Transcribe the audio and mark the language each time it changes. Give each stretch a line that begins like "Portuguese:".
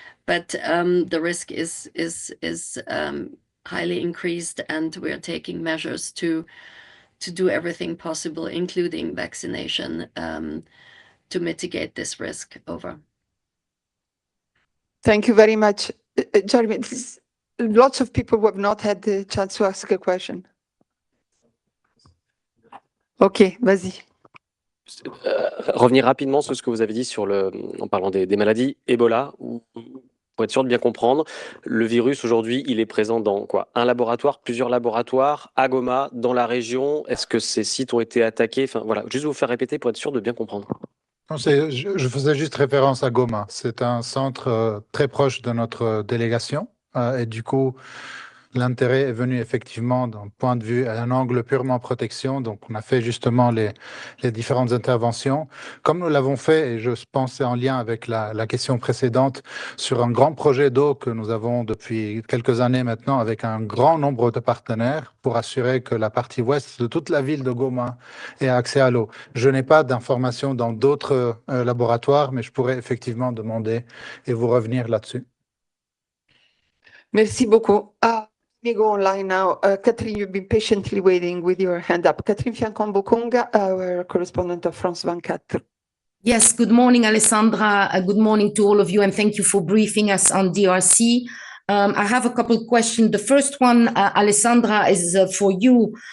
English: But the risk is highly increased, and we are taking measures to do everything possible, including vaccination, to mitigate this risk. Over. Thank you very much. Jeremy, lots of people who have not had the chance to ask a question.
French: Ok, vas-y. Revenir rapidement sur ce que vous avez dit en parlant des maladies Ebola, pour être sûr de bien comprendre, le virus aujourd'hui, il est présent dans quoi? Un laboratoire, plusieurs laboratoires, à Goma, dans la région? Est-ce que ces sites ont été attaqués? Enfin voilà, juste vous faire répéter pour être sûr de bien comprendre. Non, je faisais juste référence à Goma. C'est un centre très proche de notre délégation, et du coup, l'intérêt est venu effectivement d'un point de vue, à un angle purement protection. Donc, on a fait justement les différentes interventions. Comme nous l'avons fait, et je pense c'est en lien avec la question précédente, sur un grand projet d'eau que nous avons depuis quelques années maintenant, avec un grand nombre de partenaires, pour assurer que la partie ouest de toute la ville de Goma ait accès à l'eau. Je n'ai pas d'informations dans d'autres laboratoires, mais je pourrais effectivement demander et vous revenir là-dessus. Merci beaucoup.
English: Let me go online now. Catherine, you've been patiently waiting with your hand up. Catherine Fiancon-Bokonga, our correspondent of France 24. Yes, good morning, Alessandra. Good morning to all of you, and thank you for briefing us on DRC. I have a couple of questions. The first one, Alessandra, is for you.